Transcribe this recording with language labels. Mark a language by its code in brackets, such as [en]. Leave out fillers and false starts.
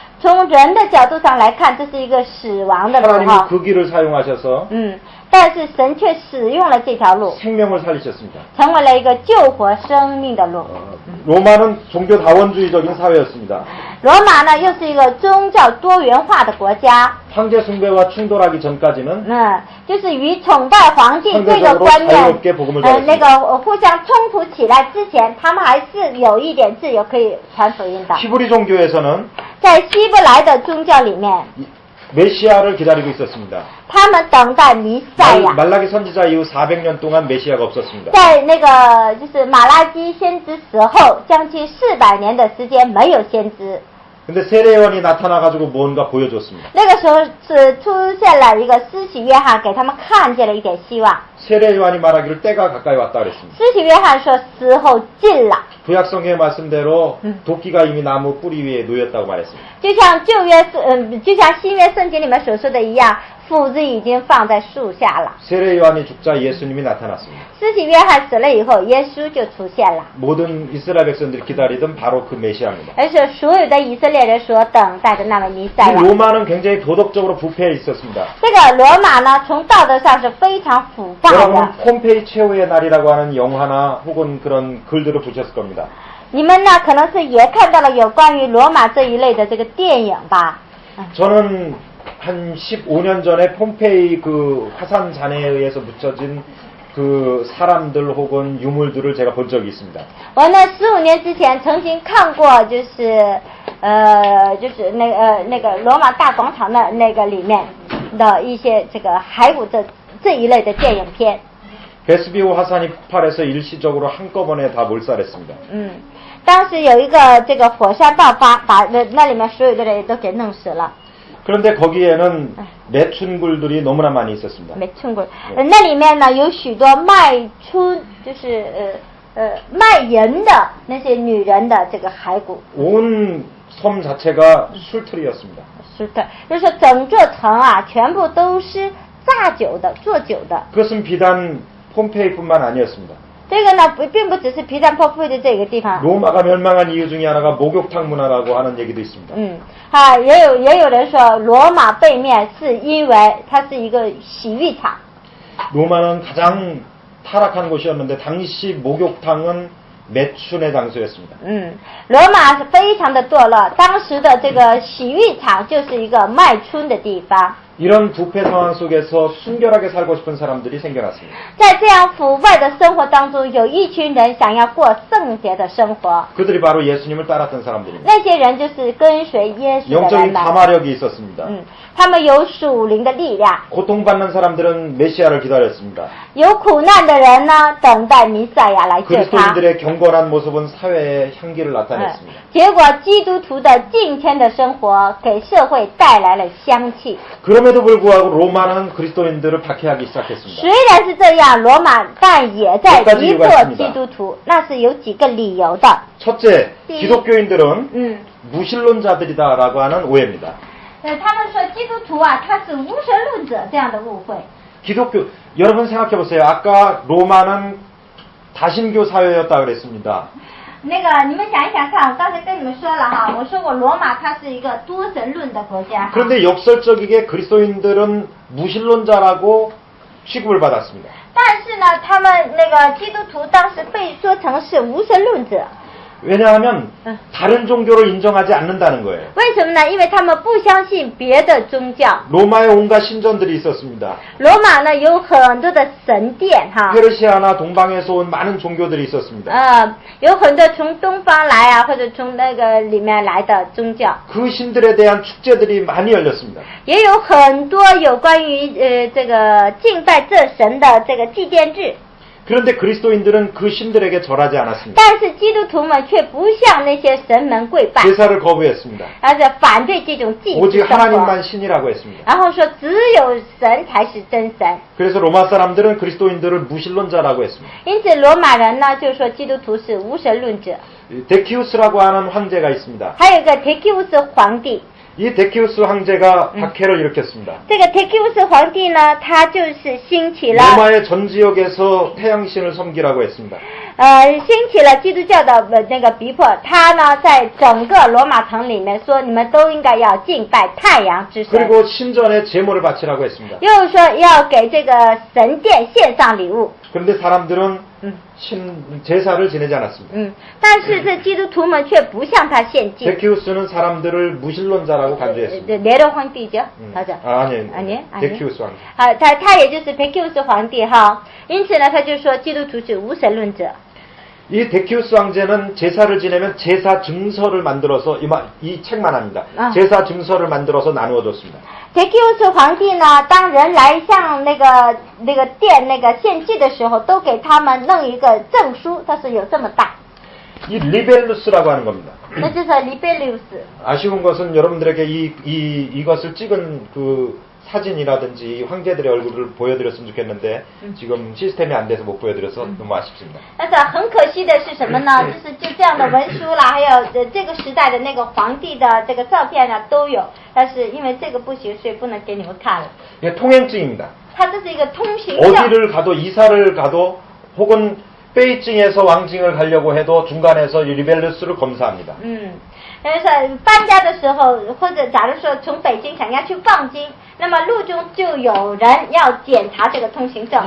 [zh] 从人的角度上来看，这是一个死亡的路 [ko] 하나님이 [zh] 哈。 [ko] 그 길을 사용하셔서 [zh] 但是神却使用了这条路， [ko] 생명을 살리셨습니다. [zh] 成为了一个救活生命的路。 [ko] 로마는 종교 다원주의적인 사회였습니다. [zh] 罗马呢，又是一个宗教多元化的国家。 [ko] 황제 숭배와 충돌하기 전까지는 [zh] 就是与崇拜皇帝这个观念，那个互相冲突起来之前，他们还是有一点自由可以传福音的。 [ko] 히브리 종교에서는 [zh] 在希伯来的宗教里面， [ko] 메시아를 기다리고 있었습니다. [zh] 他们等待弥赛亚。 [ko] 말라기 선지자 이후 400년 동안 메시아가 없었습니다. [zh] 在那个就是马拉基先知死后，将近400年的时间没有先知。 [ko] 근데 세례요한이 나타나가지고 뭔가 보여줬습니다. [zh] 那个时候是出现了一个施洗约翰，给他们看见了一点希望。 [ko] 세례요한이 말하기를 때가 가까이 왔다 그랬습니다. [zh] 施洗约翰说时候近了。 [ko] 구약성경의 말씀대로 도끼가 이미 나무 뿌리 위에 놓였다고 말했습니다. [zh] 就像新约圣经里面所说的一样，斧子已经放在树下了。 [ko] 세례요한이 죽자 예수님이 나타났습니다. [zh] 施洗约翰死了以后，耶稣就出现了。 [ko] 모든 이스라엘 백성들이 기다리던 바로 그 메시아입니다. [zh] 而且所有的以色列人所等待的那位弥赛亚。 [ko] 로마는 굉장히 도덕적으로 부패해 있었습니다. [zh] 这个罗马呢，从道德上是非常腐败的。 [ko] 여러분 폼페이 최후의 날이라고 하는 영화나 혹은 그런 글들을 보셨을 겁니다. [zh] 你们呢，可能是也看到了有关于罗马这一类的这个电影吧。 [ko] 저는 한 15년 전에 폼페이 그 화산 잔해에 의해서 묻혀진 그 사람들 혹은 유물들을 제가 본 적이 있습니다. [zh] 我呢，15年之前曾经看过，就是那个罗马大广场的那个里面的一些这个骸骨这一类的电影片。 [ko] 베스비오 화산이 폭발해서 일시적으로 한꺼번에 다 몰살했습니다. [zh] 当时有一个这个火山爆发，把那里面所有的人都给弄死了。 [ko] 그런데 거기에는 매춘굴들이 너무나 많이 있었습니다. [zh] 没听过。那里面呢有许多卖春，就是卖淫的那些女人的这个骸骨。 [ko] 온 섬 자체가 술터리였습니다. [zh] 是的，就是说整座城啊，全部都是榨酒的、做酒的。 [ko] 그것은 비단 폼페이뿐만 아니었습니다. [zh] 这个呢，并不只是皮蛋破腹的这个地方。 [ko] 로마가 멸망한 이유 중에 하나가 목욕탕 문화라고 하는 얘기도 있습니다. [zh] 也有人说罗马背面是因为它是一个洗浴场。 [ko] 로마는 가장 타락한 곳이었는데 당시 목욕탕은 매춘의 장소였습니다. [zh] 罗马是非常的堕落，当时的这个洗浴场就是一个卖春的地方。 [ko] 이런 부패 상황 속에서 순결하게 살고 싶은 사람들이 생겨났습니다. [zh] 在这样腐败的生活当中，有一群人想要过圣洁的生活。 [ko] 그들이 바로 예수님을 따랐던 사람들입니다. [zh] 那些人就是跟随耶稣的人们。 [ko] 가마력이 있었습니다. [zh] 他们有属灵的力量。 [ko] 고통받는 사람들은 메시아를 기다렸습니다. [zh] 有苦难的人呢，等待弥赛亚来救他。 [ko] 그리스도인들의 경건한 모습은 사회의 향기를 나타냈습니다. [zh] 结果基督徒的敬虔的生活给社会带来了香气。 [ko] 그럼에도 불구하고 로마는 그리스도인들을 박해하기 시작했습니다. [zh] 虽然是这样，罗马但也在逼迫基督徒，那是有几个理由的。 [ko] 첫째, 기독교인들은 무신론자들이다라고 하는 오해입니다. [zh] 他们说基督徒啊，他是无神论者这样的误会。 [ko] 기독교 여러분 생각해 보세요. 아까 로마는 다신교 사회였다 그랬습니다. [zh] 那个你们想一想看，我刚才跟你们说了哈，我说过罗马它是一个多神论的国家。 [ko] 그런데 역설적이게 그리스도인들은 무신론자라고 취급을 받았습니다. [zh] 但是呢，他们那个基督徒当时被说成是无神论者。 [ko] 왜냐하면 다른 종교를 인정하지 않는다는 거예요. [zh] 为什么呢？因为他们不相信别的宗教。 [ko] 로마에 온갖 신전들이 있었습니다. [zh] 罗马呢有很多的神殿哈。 [ko] 페르시아나 동방에서 온 많은 종교들이 있었습니다. [zh] 有很多从东方来啊，或者从那个里面来的宗教。 [ko] 그 신들에 대한 축제들이 많이 열렸습니다. [zh] 也有很多有关于这个敬拜这神的这个祭奠日。 [ko] 그런데 그리스도인들은 그 신들에게 절하지 않았습니다. [zh] 但是基督徒们却不向那些神们跪拜， [ko] 제사를 거부했습니다. [zh] 而且反对这种祭祀 [ko] 오직 [zh] 生活， [ko] 하나님만 신이라고 했습니다. [zh] 然后说只有神才是真神。 [ko] 그래서 로마 사람들은 그리스도인들을 무신론자라고 했습니다. [zh] 因此罗马人呢就说基督徒是无神论者。 [ko] 데키우스라고 하는 황제가 있습니다. [zh] 还有一个데키우스皇帝， [ko] 이 데키우스 황제가 박해를 일으켰습니다. [zh] 这个데키우스皇帝呢，他就是兴起了 [ko] 로마의 전 지역에서 태양신을 섬기라고 했습니다. [zh] 兴起了基督教的那个逼迫，他呢在整个罗马城里面说，你们都应该要敬拜太阳之神， [ko] 그리고 신전에 제물을 바치라고 했습니다. [zh] 又说要给这个神殿献上礼物。 [ko] 그런데 사람들은 제사를 지내지 않았습니다. [zh] 但是这基督徒们却不向他献祭。 [ko] 데키우스는 사람들을 무신론자라고 간주했습니다. [zh] 네로皇帝 [ko] 죠， [zh] 好的。 [ko] 아니, 데키우스 황제. [zh] 他也就是데키우스皇帝哈，因此呢，他就说基督徒是无神论者。 [ko] 이 데키우스 황제는 제사를 지내면 제사 증서를 만들어서 이 책만 합니다. 제사 증서를 만들어서 나누어 줬습니다. [zh] 데키우스皇帝呢，当人来向那个殿那个献祭的时候，都给他们弄一个证书，它是有这么大。 [ko] 이 리벨루스라고 하는 겁니다. [zh] 那就是리벨리우스。 [ko] 아쉬운 것은 여러분들에게 이것을 찍은 그 사진이라든지 황제들의 얼굴을 보여드렸으면 좋겠는데 지금 시스템이 안 돼서 못 보여드려서 너무 아쉽습니다. [zh] 但是很可惜的是什么呢？就这样的文书啦，还有这个时代的那个皇帝的这个照片呢都有，但是因为这个不行，所以不能给你们看了。 [ko] 이게 통행증입니다. [zh] 它这是一个通行证。 [ko] 어디를 가도 이사를 가도 혹은 베이징에서 왕징을 가려고 해도 중간에서 이 리벨루스를 검사합니다. [zh] 就是搬家的时候，或者假如说从北京想要去望京，那么路中就有人要检查这个通行证。